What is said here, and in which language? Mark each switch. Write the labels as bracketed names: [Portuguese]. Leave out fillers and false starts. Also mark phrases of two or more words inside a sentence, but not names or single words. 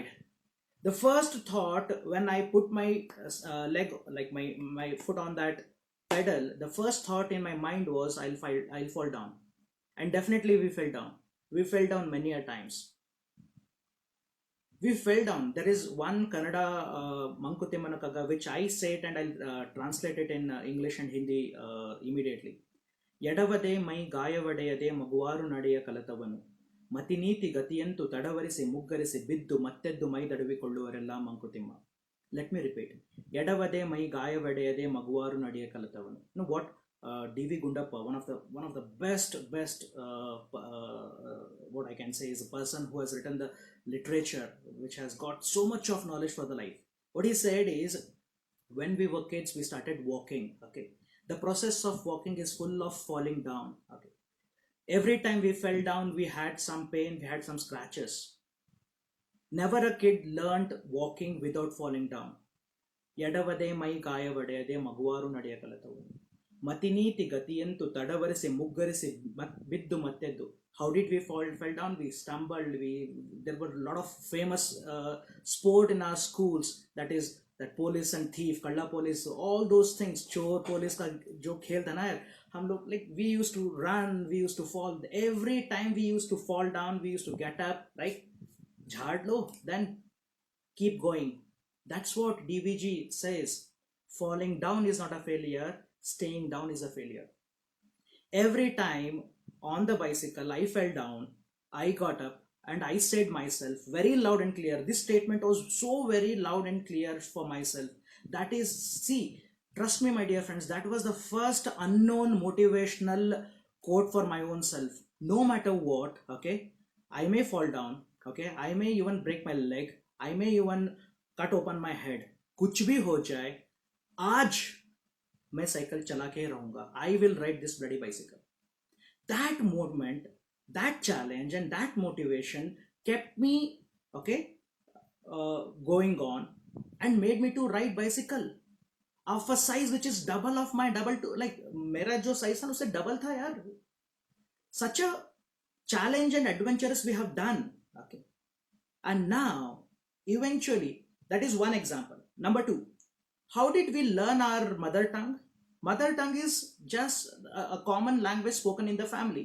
[English] The first thought when I put my leg, like my foot on that pedal, the first thought in my mind was I'll fall down, and definitely we fell down. We fell down many a times. We fell down. There is one Kannada Mankutimmanakaga which I say it and I'll translate it in English and Hindi immediately. [Kannada] ಎಡವದೆ ಮೈ ಗಾಯವಡೆಯದೆ ಮಗುವಾರು ನಡೆಯ ಕಲತವನು ಮತಿನೀತಿ ಗತಿಯಂತು ತಡವರಿಸಿ ಮುಗ್ಗರಿಸಿ ಬಿದ್ದು ಮತ್ತೆದ್ದು ಮೈ ದಡವಿಕೊಳ್ಳುವರೆಲ್ಲ ಮಂಕುತಿಮ್ಮ. [English] Let me repeat. [Kannada] ಎಡವದೆ ಮೈ ಗಾಯವಡೆಯದೆ ಮಗುವಾರು ನಡೆಯ ಕಲತವನು. [English] You know what D.V. Gundappa, one of the best what I can say is a person who has written the literature which has got so much of knowledge for the life. What he said is, when we were kids we started walking. Okay, the process of walking is full of falling down. Okay, every time we fell down we had some pain, we had some scratches. Never a kid learned walking without falling down. [Kannada] ಎಡವದೆ ಮೈ ಗಾಯವಡೆಯದೆ ಮಗುವಾರು ನಡೆಯ ಕಲಿತವು ಮತಿನೀತಿ ಗತಿಯಂತು ತಡವರಿಸಿ ಮುಗ್ಗರಿಸಿ ಬಿದ್ದು ಮತ್ತೆದ್ದು. [English] How did we fell down? We stumbled. There were a lot of famous sport in our schools, that is that police and thief, kalla police, all those things, [Hindi] चोर पुलिस का जो खेल था ना यार, हम लोग, [English] like, we used to run, we used to fall. Every time we used to fall down, we used to get up, right, [Hindi] झाड़ लो, [English] then keep going. That's what DVG says. Falling down is not a failure, staying down is a failure. Every time on the bicycle I fell down, I got up and I said myself very loud and clear. This statement was so very loud and clear for myself. That is, see, trust me my dear friends, that was the first unknown motivational quote for my own self. No matter what, okay, I may fall down, okay, I may even break my leg, I may even cut open my head, [Hindi] कुछ भी हो जाए, आज मैं साइकिल चला के रहूंगा. [English] I will ride this bloody bicycle. That moment, that challenge and that motivation kept me, okay, going on and made me to ride bicycle of a size which is double of my double to, like [Hindi] मेरा जो size था उससे double था यार. [English] Such a challenge and adventurous we have done. Okay, and now eventually, that is one example. Number two, how did we learn our mother tongue? Mother tongue is just a common language spoken in the family.